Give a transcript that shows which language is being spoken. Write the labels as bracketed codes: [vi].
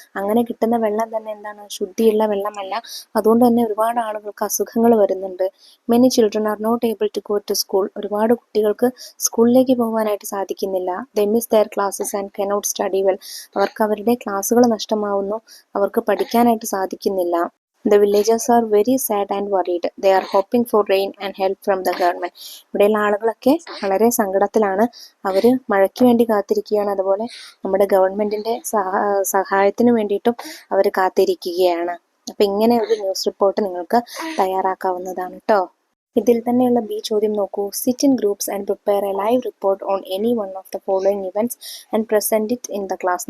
[ml] അങ്ങനെ കിട്ടുന്ന വെള്ളം തന്നെ ശുദ്ധിയുള്ള വെള്ളമല്ല. അതുകൊണ്ട് തന്നെ ഒരുപാട് ആളുകൾക്ക് അസുഖങ്ങൾ വരുന്നുണ്ട്. [en] Many children are not able to go to school. [ml] ഒരുപാട് കുട്ടികൾക്ക് സ്കൂളിലേക്ക് പോകാനായിട്ട് സാധിക്കുന്നില്ല. [en] They miss their classes and cannot study well. [ml] അവർക്ക് അവരുടെ ക്ലാസ്സുകൾ നഷ്ടമാവുന്നു. അവർക്ക് പഠിക്കാനായിട്ട് സാധിക്കുന്നില്ല. [en] The villagers are very sad and worried. They are hoping for rain and help from the government. [ml] ഇവിടെയുള്ള ആളുകളൊക്കെ വളരെ സങ്കടത്തിലാണ്. അവർ മഴയ്ക്ക് വേണ്ടി കാത്തിരിക്കുകയാണ്. അതുപോലെ നമ്മുടെ ഗവൺമെന്റിന്റെ സഹായത്തിന് വേണ്ടിയിട്ടും അവർ കാത്തിരിക്കുകയാണ്. അപ്പം ഇങ്ങനെ ഒരു ന്യൂസ് റിപ്പോർട്ട് നിങ്ങൾക്ക് തയ്യാറാക്കാവുന്നതാണ് കേട്ടോ. ഇതിൽ തന്നെയുള്ള ബി ചോദ്യം നോക്കൂ. [en] Sit in groups and prepare a live report on any one of the following events and present it in the class.